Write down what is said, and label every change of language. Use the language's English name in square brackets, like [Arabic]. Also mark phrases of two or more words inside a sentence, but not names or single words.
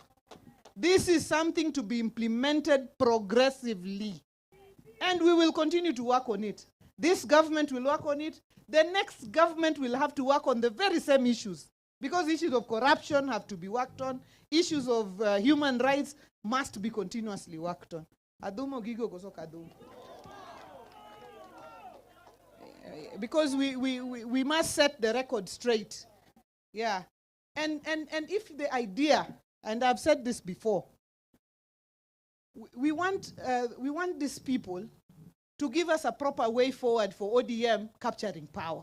[English] This is something to be implemented progressively. And we will continue to work on it. This government will work on it. The next government will have to work on the very same issues, because issues of corruption have to be worked on. Issues of human rights must be continuously worked on. [Luo (Kenya and Tanzania)] Adumo gigo koso kadumo. [English] Because we must set the record straight. Yeah. And if the idea, and I've said this before, we want these people to give us a proper way forward for ODM capturing power.